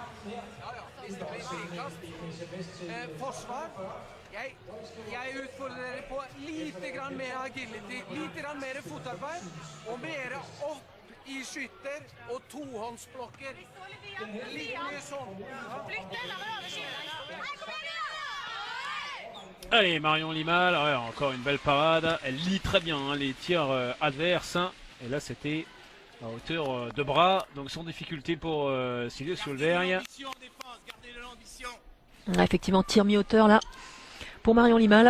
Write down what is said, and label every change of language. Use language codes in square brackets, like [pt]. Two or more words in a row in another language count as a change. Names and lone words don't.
[no] Ja, hvis det blir frikast. Forsvar. Jeg utfordrer dere på lite grann mer agility, lite grann mer fotarbeid, og mer opp i skytter og tohåndsblokker. Litt mye sånn. [fr] Allez, Marion Limal, ouais, encore une belle parade. Elle lit très bien hein, les tirs adverses. Et là, c'était à hauteur de bras. Donc, sans difficulté pour Silje Solberg. Effectivement, tir mi-hauteur là pour Marion Limal.